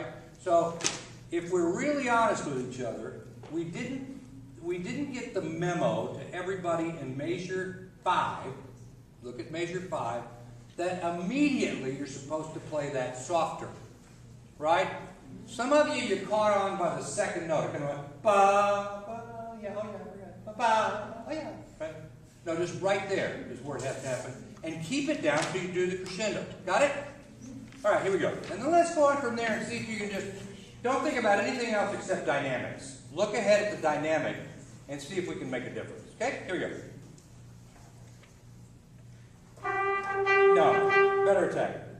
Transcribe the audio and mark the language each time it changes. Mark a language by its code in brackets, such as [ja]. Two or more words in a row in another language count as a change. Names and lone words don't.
[en] So if we're really honest with each other, we didn't get the memo to everybody in measure 5, look at measure 5, that immediately you're supposed to play that softer, right? Some of you caught on by the second note. Kind of went, ba, ba, yeah, oh yeah, ba, ba, oh yeah. Right? No, just right there is where it has to happen. And keep it down so you do the crescendo. Got it? All right, here we go. And then let's go on from there and see if you can just, don't think about anything else except dynamics. Look ahead at the dynamic and see if we can make a difference. Okay, here we go. No, better attack.